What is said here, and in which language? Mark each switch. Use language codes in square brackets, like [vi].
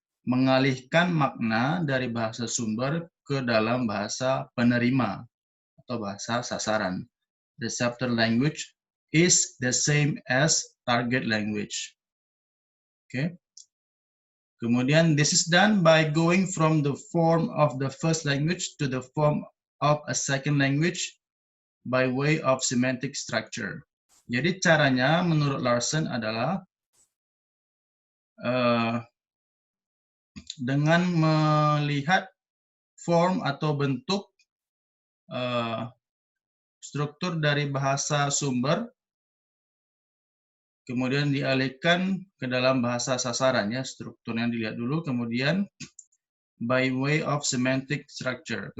[id] Mengalihkan makna dari bahasa sumber ke dalam bahasa penerima atau bahasa sasaran. [en] Receptor language is the same as target language. Okay. [id] Kemudian [en] this is done by going from the form of the first language to the form of a second language by way of semantic structure. [id] Jadi caranya menurut Larson adalah dengan melihat form atau bentuk struktur dari bahasa sumber, kemudian dialihkan ke dalam bahasa sasaran ya, strukturnya dilihat dulu, kemudian [en] by way of semantic structure.